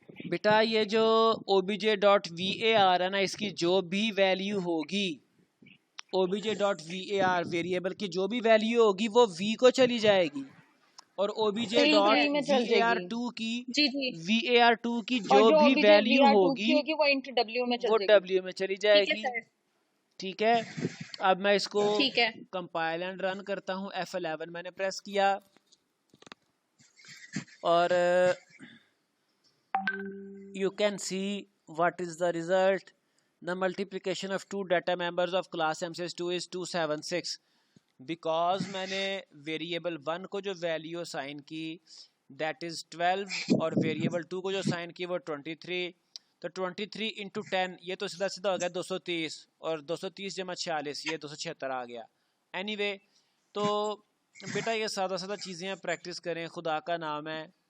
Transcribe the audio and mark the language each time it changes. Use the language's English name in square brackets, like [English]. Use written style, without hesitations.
[Urdu] بیٹا یہ جو obj.var ہے نا, اس کی جو بھی ویلیو ہوگی obj.var ویریبل کی جو بھی ویلیو ہوگی وہ v کو چلی جائے گی, اور obj.var2 کی var2 کی جو بھی ویلیو ہوگی وہ انٹ ڈبلیو میں وہ w میں چلی جائے گی. ٹھیک ہے, اب میں اس کو کمپائل اینڈ رن کرتا ہوں. F11 میں نے پریس کیا, اور [English] you can see what is the result. The multiplication of two data members of class MCS2 is 276. [Urdu] Because میں نے ویریبل 1 کو جو ویلیو اسائن کی [English] that is [Urdu] 12 اور ویریبل 2 کو جو اسائن کی وہ 23. تو 23 انٹو 10 یہ تو سیدھا سیدھا ہو گیا 230 اور 230 جمع 46 یہ 276 آ گیا. اینی وے تو بیٹا یہ سادہ سادہ چیزیں ہیں پریکٹس کریں, خدا کا نام ہے.